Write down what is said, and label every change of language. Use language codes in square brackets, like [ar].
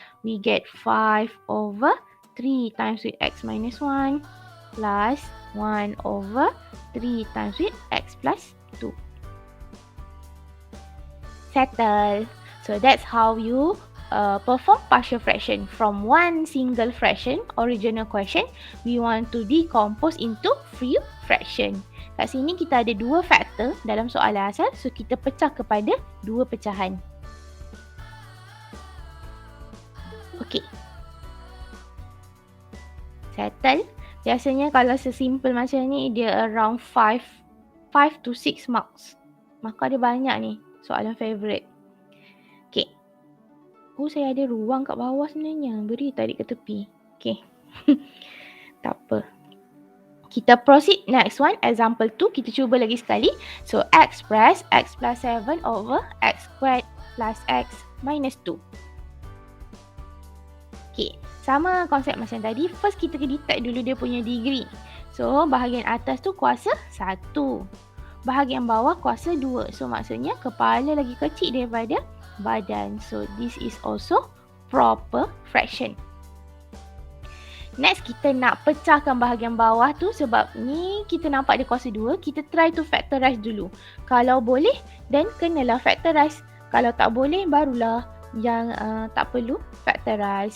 [en] We get 5 over 3 times with x minus 1 plus 1 over 3 times with x plus 2. Settle. So that's how you perform partial fraction. From one single fraction, original question, we want to decompose into few fraction. [ms] Kat sini kita ada dua faktor dalam soalan asal. So kita pecah kepada dua pecahan. Okay. Settle. Biasanya kalau sesimple macam ni, dia [en] around 5 to 6 marks. [ms] Maka ada banyak ni soalan favourite. Okay. Oh, saya ada ruang kat bawah sebenarnya. Beri tarik ke tepi. Okay. Tak apa. Kita [en] proceed next one. [ms] Example 2. Kita cuba lagi sekali. [en] So, express x plus 7 over x squared plus x minus 2. [ms] Okay. Sama konsep macam tadi. First kita detect dulu dia punya degree. So, bahagian atas tu kuasa 1. Bahagian bawah kuasa 2. So, maksudnya kepala lagi kecil daripada badan. [en] So, this is also proper fraction. [ms] Next, kita nak pecahkan bahagian bawah tu sebab ni kita nampak dia kuasa 2. Kita [en] try to factorize [ms] dulu. Kalau boleh, then kenalah factorize. Kalau tak boleh, barulah yang tak perlu factorize.